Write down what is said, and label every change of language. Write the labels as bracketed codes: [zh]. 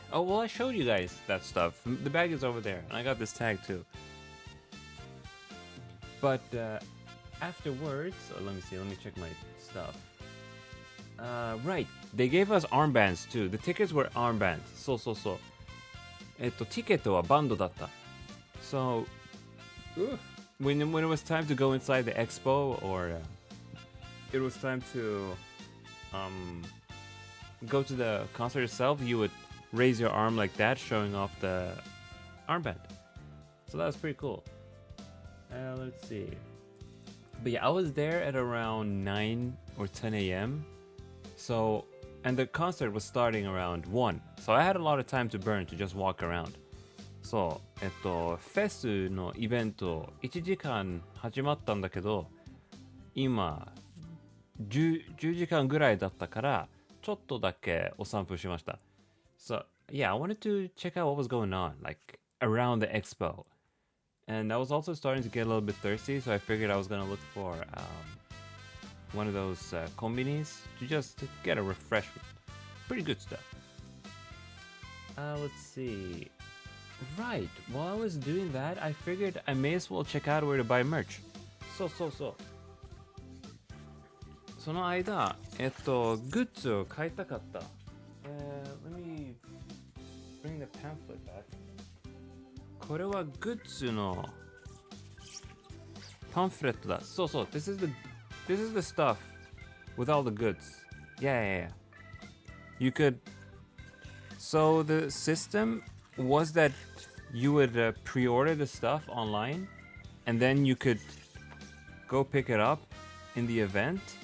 [en] Oh, well, I showed you guys that stuff. The bag is over there, and I got this tag too. But afterwards, let me see, let me check my stuff. Right, they gave us armbands too. The tickets were armbands. So. [ja] ティケットはバンドだった。 [en] So, when it was time to go inside the expo, or it was time to go to the concert itself, you would raise your arm like that, showing off the armband. So that was pretty cool. Let's see. But yeah, I was there at around 9 or 10 a.m. So, and the concert was starting around 1. So I had a lot of time to burn to just walk around. [ja] So, フェスのイベント1時間始まったんだけど、今10時間ぐらいだったから、ちょっとだけお散歩しました。 [en] So, yeah, I wanted to check out what was going on, like, around the expo. And I was also starting to get a little bit thirsty, so I figured I was going to look for one of those konbinis to just get a refreshment. Pretty good stuff. Let's see. Right, while I was doing that, I figured I may as well check out where to buy merch. So. [ja] その間、グッズを買いたかった。 [en] Let me bring the pamphlet back. [ja] これはグッズのパンフレットだ。そう。 [en] This is the stuff with all the goods. Yeah. You could. So the system was that you would pre-order the stuff online, and then you could go pick it up in the event.